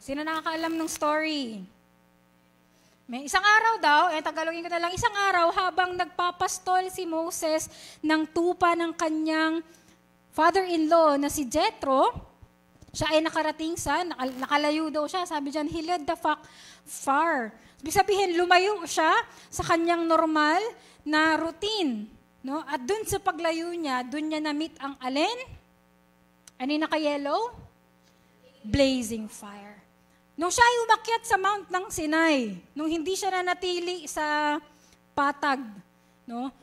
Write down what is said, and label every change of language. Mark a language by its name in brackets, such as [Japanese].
[Filipino] Sino nakakaalam ng story? May isang araw daw, tagalogin ko na lang, isang araw habang nagpapastol si Moses ng tupa ng kanyang father-in-law na si Jethro, siya ay nakarating nakalayo daw siya. Sabi dyan, [English] he led the flock far. [Filipino] Ibig sabihin, lumayo siya sa kanyang normal na routine. No? At dun sa paglayo niya, dun niya na-meet ang alin? Ano yung naka-yellow? [English] Blazing fire. [Filipino] Nung siya ay umakyat sa Mount ng Sinai, nung hindi siya nanatili sa patag, no?